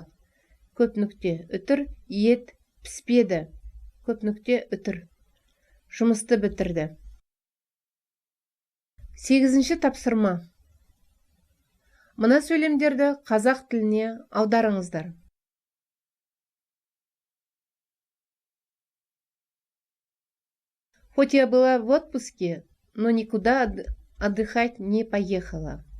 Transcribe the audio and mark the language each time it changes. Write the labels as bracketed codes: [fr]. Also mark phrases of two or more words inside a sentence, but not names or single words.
[kk] Көп нүкте үтір ет піспеді. Көп нүкте үтір жұмысты бітірді. 8-ші тапсырма. Мына сөйлемдерді қазақ тіліне аударыңыздар. [ru] Хоть я была в отпуске, но никуда отдыхать не поехала.